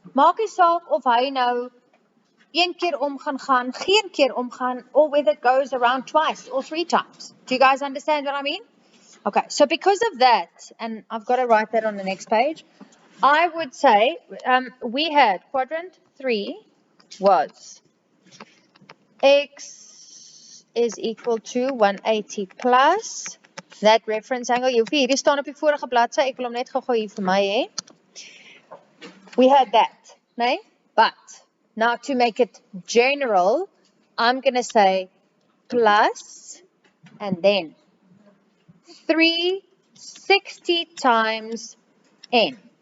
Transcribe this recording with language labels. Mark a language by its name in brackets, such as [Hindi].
[Afrikaans] Maak nie saak of hy nou een keer om gaan, geen keer om gaan, [English] or whether it goes around twice or 3 times. Do you guys understand what I mean? Okay, so because of that, and I've got to write that on the next page, I would say we had quadrant 3 was x is equal to 180 plus that reference angle. [Afrikaans] Jy hoef hierdie staan op die vorige bladsy, ek wil hom net gou hier vir my hê. [English] We had that, nee? But now to make it general, I'm going to say plus and then 360 times n.